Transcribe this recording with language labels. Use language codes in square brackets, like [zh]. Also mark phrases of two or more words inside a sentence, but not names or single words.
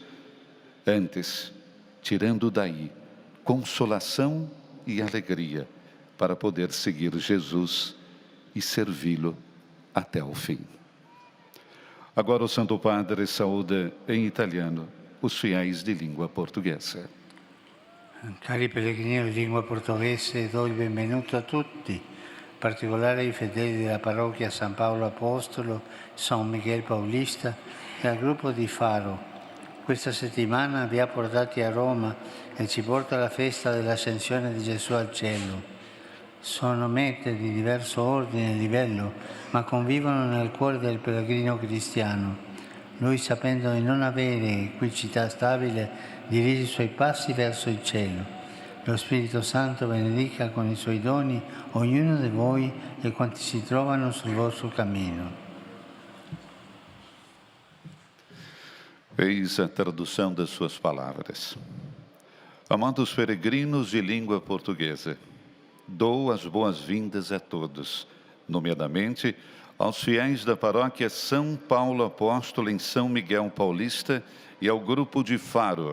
[pt] Antes, tirando daí consolação e alegria para poder seguir Jesus e servi-lo até o fim. Agora o Santo Padre saúda em italiano os fiéis de língua portuguesa. [it] Cari pellegrini di lingua portoghese, do il benvenuto a tutti, in particolare ai fedeli della parrocchia San Paolo Apostolo, San Miguel Paulista e al gruppo di Faro. Questa settimana vi ha portati a Roma e ci porta alla festa dell'ascensione di Gesù al cielo. Sono mete di diverso ordine e livello, ma convivono nel cuore del pellegrino cristiano. Lui, sapendo di non avere qui città stabile, dirige i suoi passi verso il cielo. Lo Spirito Santo benedica con i suoi doni ognuno di voi e quanti si trovano sul vostro cammino. [pt] Eis a tradução das suas palavras. Amados peregrinos de língua portuguesa, dou as boas-vindas a todos, nomeadamente aos fiéis da paróquia São Paulo Apóstolo em São Miguel Paulista e ao grupo de Faro.